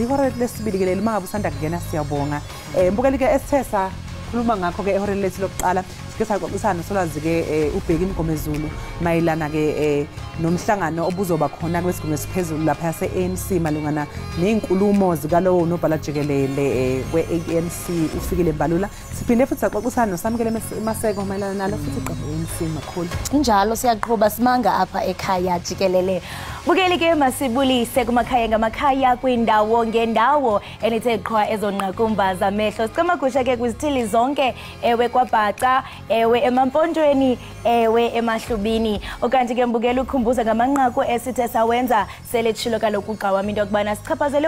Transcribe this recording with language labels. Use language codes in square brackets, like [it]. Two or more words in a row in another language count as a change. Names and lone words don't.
[zu] ihora lesibili mangabe usanda kungena siyabonga mbukeli ke esithesa khuluma ngakho ke ehora lethu lokuqala sike saxoxisana solwazi ke ubheka imgomezulu mayilana ke nomhlangano obuzoba khona kwesigungu esiphezulu lapha yase ANC malungana nezinkulumo zikalowo nobhala Jikelele kwe-ANC ufikile Mbalula siphinde futhi saxoxisana nosamukele Maseko mayilana nalo futhi iqembu ANC makhulu [xh] njalo siyaqhubha simanga apha ekhaya Jikelele bukeli ke masibulise kumakhaya ngamakhaya kwindawo ngendawo enithe qhwa ezonqakumba zamehlo sicamagusha ke kwizithili zonke ewe kwaBhaca ewe emampontweni ewe emahlubini okanti ke mbukela ukhumbuza ngamanqaku esithe sawenza seletshilo kaloku ugqawami into yokubana sichaphazele